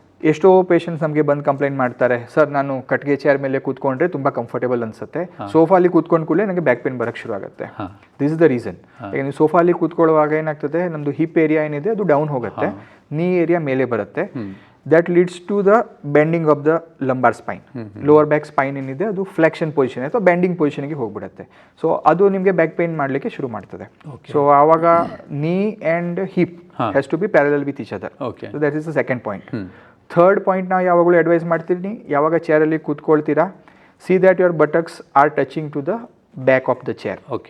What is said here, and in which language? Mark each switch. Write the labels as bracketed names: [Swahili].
[Kannada] ಎಷ್ಟೋ ಪೇಷಂಟ್ಸ್ ನಮಗೆ ಬಂದು ಕಂಪ್ಲೇಂಟ್ ಮಾಡ್ತಾರೆ, ಸರ್ ನಾನು ಕಟ್ಗೆ ಚೇರ್ ಮೇಲೆ ಕೂತ್ಕೊಂಡ್ರೆ ತುಂಬ ಕಂಫರ್ಟೇಬಲ್ ಅನ್ಸುತ್ತೆ, ಸೋಫಾಲಿ ಕೂತ್ಕೊಂಡು ಕೂಡಲೇ ನನಗೆ ಬ್ಯಾಕ್ ಪೇನ್ ಬರೋಕ್ಕೆ ಶುರು ಆಗುತ್ತೆ. [English] This is the reason. [Kannada] ಈಗ ನೀವು ಸೋಫಾಲಿ ಕೂತ್ಕೊಳ್ಳುವಾಗ ಏನಾಗ್ತದೆ, ನಮ್ಮದು ಹಿಪ್ ಏರಿಯಾ ಏನಿದೆ ಅದು ಡೌನ್ ಹೋಗುತ್ತೆ, ನೀ ಏರಿಯಾ ಮೇಲೆ ಬರುತ್ತೆ. [English] that leads to the bending of the lumbar spine. [Kannada] Lower back spine ಏನಿದೆ ಅದು ಫ್ಲೆಕ್ಷನ್ ಪೊಸಿಷನ್ ಅಥವಾ ಬೆಂಡಿಂಗ್ ಪೊಸಿಷನ್ಗೆ ಹೋಗ್ಬಿಡುತ್ತೆ. [English] so [Kannada] ಅದು ನಿಮಗೆ ಬ್ಯಾಕ್ ಪೇನ್ ಮಾಡಲಿಕ್ಕೆ ಶುರು ಮಾಡ್ತದೆ. [English] So ಆವಾಗ knee and hip has to be parallel with each other. So that is the second point. [Kannada] Third point ನಾವು ಯಾವಾಗಲೂ ಅಡ್ವೈಸ್ ಮಾಡ್ತೀನಿ, ಯಾವಾಗ ಚೇರಲ್ಲಿ ಕೂತ್ಕೊಳ್ತೀರಾ, [English] See that your buttocks are touching to the back of the chair.